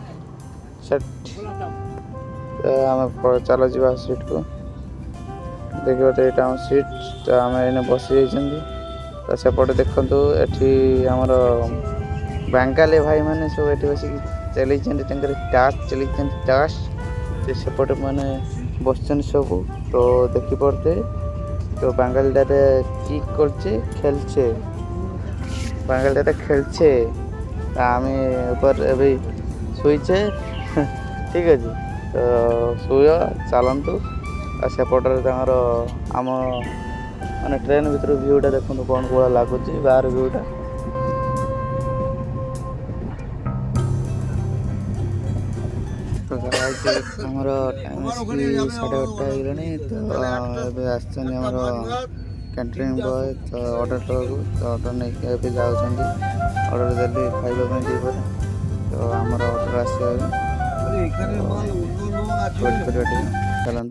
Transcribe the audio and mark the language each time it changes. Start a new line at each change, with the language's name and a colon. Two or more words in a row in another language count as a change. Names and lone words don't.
Odia: ଆମେ ଚାଲ ଯିବା ସିଟ୍କୁ ଦେଖିବା ତ ଏଇଟା ଆମ ସିଟ୍ ତ ଆମେ ଏଇନେ ବସିଯାଇଛନ୍ତି ତ ସେପଟେ ଦେଖନ୍ତୁ ଏଠି ଆମର ବାଙ୍ଗାଲି ଭାଇମାନେ ସବୁ ଏଠି ବସିକି ଚଲେଇଛନ୍ତି ତାଙ୍କର ଟାସ୍ ଚଲେଇଛନ୍ତି ଟାସ୍ ସେପଟେ ମାନେ ବସିଛନ୍ତି ସବୁ ତ ଦେଖିପାରୁଥିବେ
Bangla: তো বাঙালিটাতে কি করছে খেলছে বাঙালিটাতে খেলছে তা আমি উপর
Odia: ଏବେ ଶୋଇଛେ ଠିକ୍ ଅଛି ତ ଶୋଇବା ଚାଲନ୍ତୁ ଆଉ ସେପଟରେ ତାଙ୍କର ଆମ ମାନେ ଟ୍ରେନ୍ ଭିତରୁ ଭିୟୁଟା ଦେଖନ୍ତୁ କ'ଣ ଭଳିଆ ଲାଗୁଛି ବାହାର ଭିୟୁଟା ଆମର ଟାଇମ୍ ଆସିକି 8:30 ହେଇଗଲାଣି ତ ଏବେ ଆସିଛନ୍ତି ଆମର
English: canteen boy
Odia: ତ ଅର୍ଡ଼ର ଦେବାକୁ ତ ଅର୍ଡ଼ର ନେଇକି ଏବେ ଯାଉଛନ୍ତି ଅର୍ଡ଼ର ଦେଲି ଖାଇବା ପାଇଁ ଦ୍ୱିପହରେ ତ ଆମର ଅର୍ଡ଼ର ଆସିବ ୱେଟ୍ କରିବା ଟିକେ ଚାଲନ୍ତୁ।